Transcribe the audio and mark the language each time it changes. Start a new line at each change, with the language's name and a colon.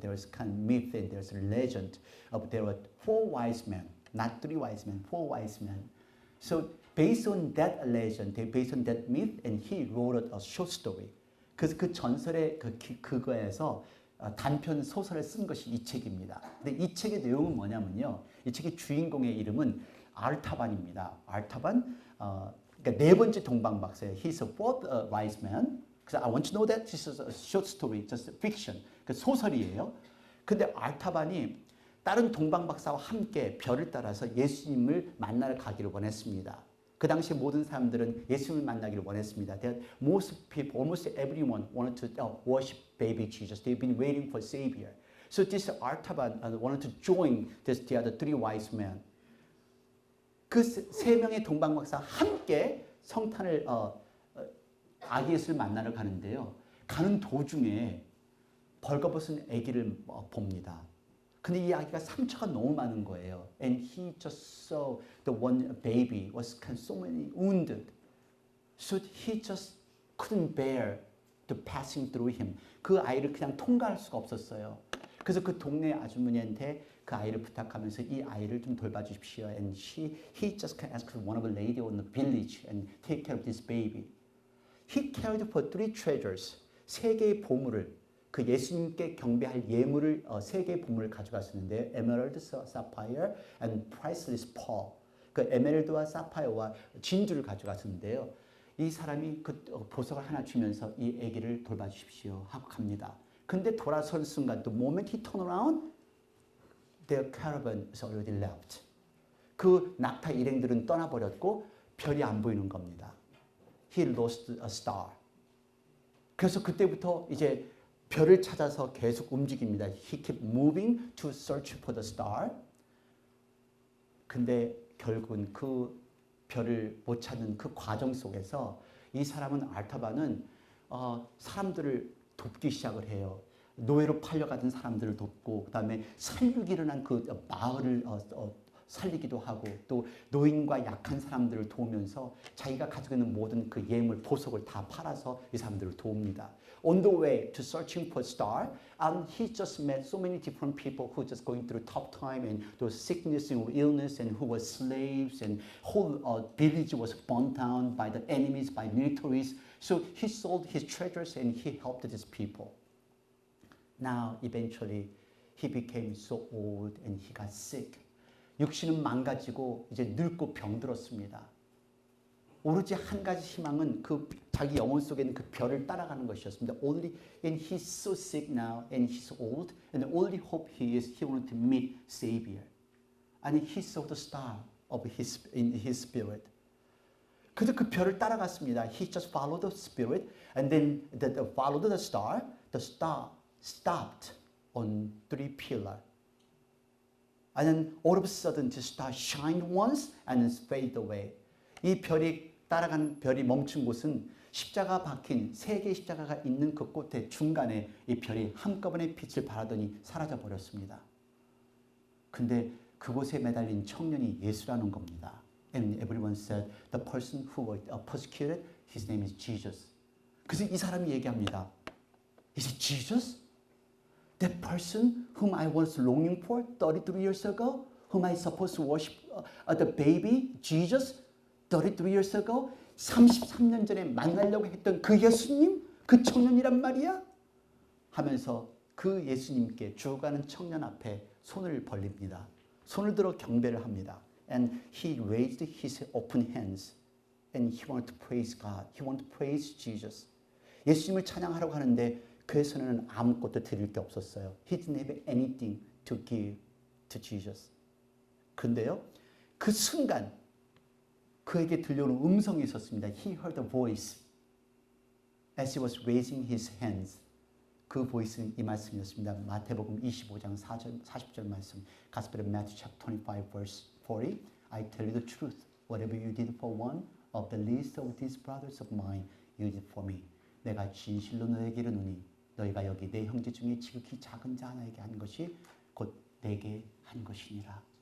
English: There was kind of myth and there's a legend of there were 4 wise men, not 3 wise men, 4 wise men. So based on that legend, based on that myth, and he wrote a short story.
Korean: 그래서 그 전설의 그거에서 단편 소설을 쓴 것이 이 책입니다. 근데 이 책의 내용은 뭐냐면요. 이 책의 주인공의 이름은 알타반입니다. 알타반, 그러니까 4번째 동방박사예요.
English: He's a fourth wise man. 그래서 I want you to know that this is a short story, just fiction.
Korean: 그 소설이에요. 근데 알타반이 다른 동방박사와 함께 별을 따라서 예수님을 만나러 가기를 원했습니다. 그 당시 모든 사람들은 예수님을 만나기를 원했습니다.
English: That most people, almost everyone wanted to worship baby Jesus. They've been waiting for Savior. So this Artaban wanted to join the other 3 wise men.
Korean: 그 3명의 동방박사 함께 성탄을 아기 예수를 만나러 가는데요. 가는 도중에 벌거벗은 아기를 봅니다. 근데 이 아기가 상처가 너무 많은 거예요.
English: And he just saw the one baby was so many wounded. So he just couldn't bear the passing through him.
Korean: 그 아이를 그냥 통과할 수가 없었어요. 그래서 그 동네 아주머니한테 그 아이를 부탁하면서 이 아이를 좀 돌봐주십시오.
English: And he just asked one of the lady in the village and take care of this baby. He cared for 3 treasures.
Korean: 3개의 보물을 그 예수님께 경배할 예물을 3개의 보물을 가져갔었는데 에메랄드, 사파이어,
English: and priceless pearl.
Korean: 그 에메랄드와 사파이어와 진주를 가져갔었는데요. 이 사람이 그 보석을 하나 주면서 이 아기를 돌봐주십시오 하고 갑니다. 근데 돌아선 순간,
English: the moment he turned around, their caravan is already left.
Korean: 그 낙타 일행들은 떠나버렸고 별이 안 보이는 겁니다.
English: He lost a star.
Korean: 그래서 그때부터 이제 별을 찾아서 계속 움직입니다.
English: He kept moving to search for the star.
Korean: 근데 결국은 그 별을 못 찾는 그 과정 속에서 이 사람은 알타바는 사람들을 돕기 시작을 해요. 노예로 팔려가던 사람들을 돕고 그다음에 살육이 일어난 그 마을을 살리기도 하고 또 노인과 약한 사람들을 도우면서 자기가 가지고 있는 모든 그 예물, 보석을 다 팔아서 이 사람들을 도웁니다.
English: On the way to searching for a star, he just met so many different people who just going through tough time and those sickness and illness and who were slaves and whole village was burnt down by the enemies, by militaries. So he sold his treasures and he helped these people. Now eventually he became so old and he got sick.
Korean: 육신은 망가지고 이제 늙고 병들었습니다. 오로지 한 가지 희망은 그 자기 영혼 속에 있는 그 별을 따라가는 것이었습니다.
English: Only and he's so sick now and he's old and the only hope he wanted to meet Savior. And he saw the star of in his spirit.
Korean: 그래서 그 별을 따라갔습니다.
English: He just followed the spirit and then followed the star. The star stopped on 3 pillars. And then all of a sudden the star shined once and then faded away.
Korean: 이 별이 따라가는 별이 멈춘 곳은 십자가 박힌 3개의 십자가가 있는 그 끝에 중간에 이 별이 한꺼번에 빛을 발하더니 사라져 버렸습니다. 근데 그곳에 매달린 청년이 예수라는 겁니다.
English: And everyone said the person who was persecuted, his name is Jesus.
Korean: 그래서 이 사람이 얘기합니다.
English: Is it Jesus? That person whom I was longing for 33 years ago, whom I supposed to worship the baby Jesus 33 years ago,
Korean: 33년 전에 만나려고 했던 그 예수님, 그 청년이란 말이야? 하면서 그 예수님께 죽어가는 청년 앞에 손을 벌립니다. 손을 들어 경배를 합니다.
English: And he raised his open hands and he wanted to praise God. He wanted to praise Jesus.
Korean: 예수님을 찬양하려고 하는데 그의 손에는 아무것도 드릴 게 없었어요.
English: He didn't have anything to give to Jesus.
Korean: 근데요, 그 순간 그에게 들려오는 음성이 있었습니다.
English: He heard a voice as he was raising his hands.
Korean: 그 보이스는 이 말씀이었습니다. 마태복음 25장 40절 말씀.
English: Gospel of Matthew chapter 25 verse 40. I tell you the truth. Whatever you did for one of the least of these brothers of mine, you did for me.
Korean: 내가 진실로 너에게 이르노니 너희가 여기 내 형제 중에 지극히 작은 자 하나에게 한 것이 곧 내게 한 것이니라.